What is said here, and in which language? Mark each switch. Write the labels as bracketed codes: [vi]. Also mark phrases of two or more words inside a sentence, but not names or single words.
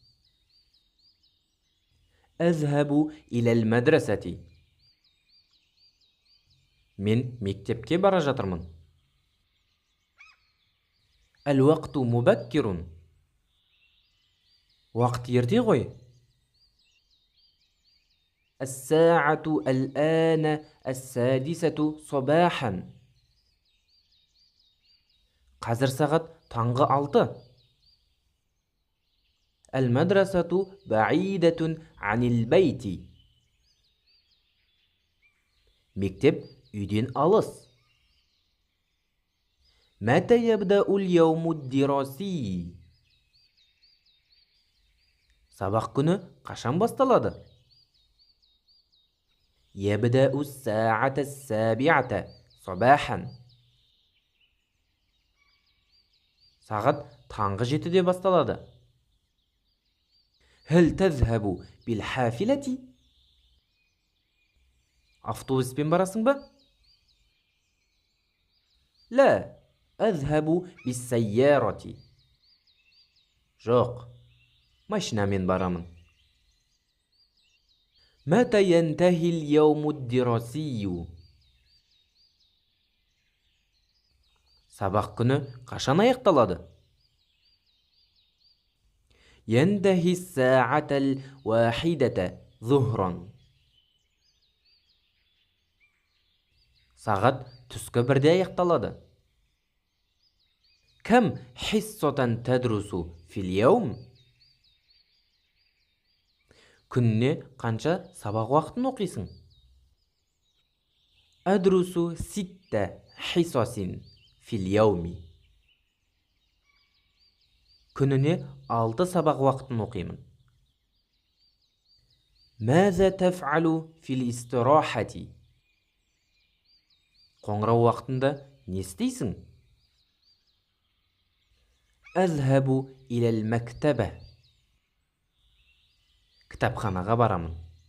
[ar] أذهب إلى المدرسة. [kk] мен мектепке бара жатырмын. [ar] الوقت مبكر. [kk] وقت ерте ғой. [ar] الساعة الآن 6 صباحا. [kk] қазір сағат таңғы 6. [ar] المدرسة بعيدة عن البيت. [kk] مكتب үйден алыс. [ar] متى يبدأ اليوم الدراسي؟ [kk] сабақ күні қашан басталады؟ [ar] يبدأ الساعة 7 صباحا. [kk] сағат таңғы 7-де басталады. [ar] هل تذهب بالحافلة؟ [kk] автобуспен барасың ба؟ [ar] لا، أذهب بالسيارة. [kk] жоқ, машинамен барамын. [ar] متى ينتهي اليوم الدراسي؟ [kk] сабақ күні қашан аяқталады؟ [ar] ينتهي الساعة 1 ظهرا. [kk] сағат түскі 1-де аяқталады. [ar] كم حصة تدرس في اليوم؟ [kk] күніне қанша сабақ уақытын оқисың? [ar] أدرس 6 حصص في اليوم. [kk] күніне 6 сабақ уақытын оқимын. [ar] ماذا تفعل في الاستراحة؟ [kk] қоңырау уақытында не істейсің? [ar] أذهب إلى المكتبة. [kk] кітапханаға барамын.